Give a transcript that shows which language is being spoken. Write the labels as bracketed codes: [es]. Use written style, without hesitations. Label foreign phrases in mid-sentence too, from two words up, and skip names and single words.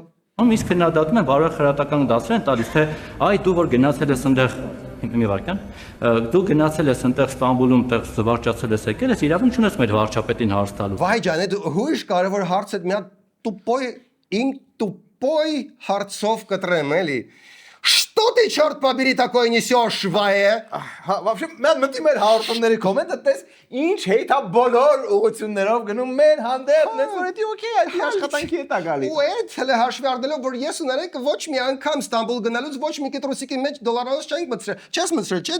[hy] Իսկ քննադատում են բարոյ խրատական դասեր են տալիս, թե այ դու որ գնացել ես այնտեղ մի վարքան, դու գնացել ես այնտեղ Ստամբուլում, այնտեղ զվարճացել ես եկել ես, իրավունք չունես մեր վարչապետին հարց տալու։ Վահե ջան, այդ հույժ կարևոր հարց է, մի հատ тупой հարցով կտրեմ, էլի։ [ru] Что ты, черт побери, такое несешь, [hy] Վահե։ Вообще, mən մտի մեր հաղորդումների կոմենտը տես, ինչ հեյթա բոլոր ուղղություններով գնում մեր հանդեպ, նենց որ էդի օքեյ, այդ աշխատանքի հետ է գալիս։ Ու այդ հələ հաշվի առնելով, որ ես ու Նարեկը ոչ մի անգամ Ստամբուլ գնալուց ոչ մի կտրոսիկի մեջ դոլարանոց չենք մտցրել։ Չես մտցրել, չէ՞